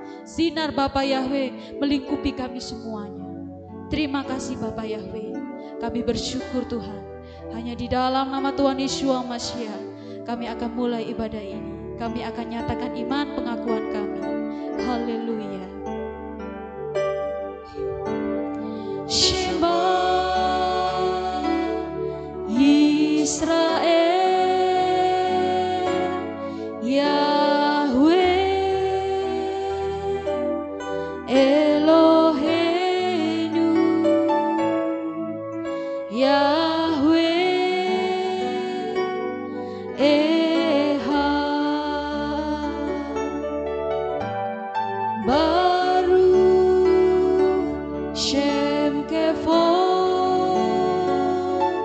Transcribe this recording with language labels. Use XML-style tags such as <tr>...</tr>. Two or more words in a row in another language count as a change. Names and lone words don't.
<id>Sinar Bapa Yahweh melingkupi kami semuanya. Terima kasih Bapa Yahweh. Kami bersyukur Tuhan. Hanya di dalam nama Tuhan Yeshua Masiah kami akan mulai ibadah ini. Kami akan nyatakan iman pengakuan kami. Haleluya.</id> <he>שמע ישראל, יהוה אלהינו, יהוה ברוך שם כבוד</he>